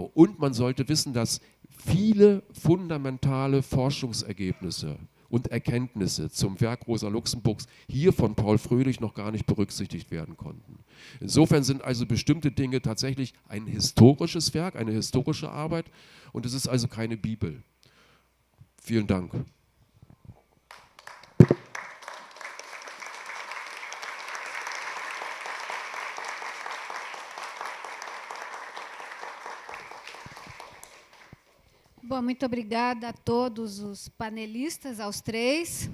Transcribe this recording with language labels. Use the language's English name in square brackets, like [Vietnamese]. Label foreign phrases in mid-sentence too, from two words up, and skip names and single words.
[German] Und man sollte wissen, dass viele fundamentale Forschungsergebnisse und Erkenntnisse zum Werk Rosa Luxemburgs hier von Paul Fröhlich noch gar nicht berücksichtigt werden konnten. Insofern sind also bestimmte Dinge tatsächlich ein historisches Werk, eine historische Arbeit, und es ist also keine Bibel. Vielen Dank. [Portuguese] Bom, muito obrigada a todos os panelistas, aos três.